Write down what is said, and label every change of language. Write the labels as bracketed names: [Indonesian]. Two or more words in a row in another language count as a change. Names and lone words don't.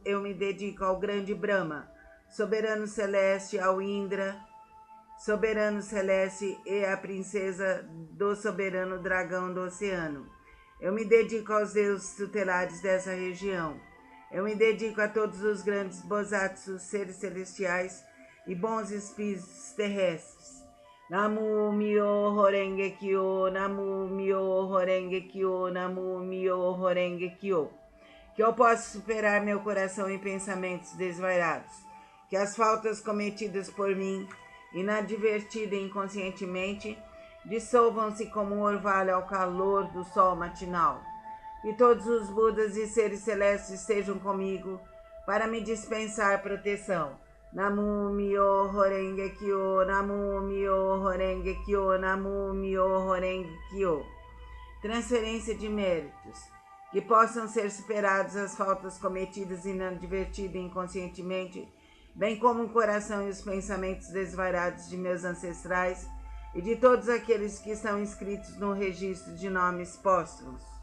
[Portuguese] Eu me dedico ao grande Brahma, soberano celeste, ao Indra, soberano celeste, e à princesa do soberano dragão do oceano. Eu me dedico aos deuses tutelares dessa região. Eu me dedico a todos os grandes Bosatsus, seres celestiais e bons espíritos terrestres. [Japanese] 南無妙法蓮華経、南無妙法蓮華経、南無妙法蓮華経. [Portuguese] Que eu possa superar meu coração em pensamentos desvairados. Que as faltas cometidas por mim, inadvertida e inconscientemente, dissolvam-se como um orvalho ao calor do sol matinal. Que todos os Budas e seres celestes estejam comigo para me dispensar proteção. [Japanese] 南無妙法蓮華経、南無妙法蓮華経、南無妙法蓮華経. [Portuguese] Transferência de méritos. Que possam ser superadas as faltas cometidas inadvertida e inconscientemente, bem como o coração e os pensamentos desvairados de meus ancestrais e de todos aqueles que estão inscritos no registro de nomes póstumos.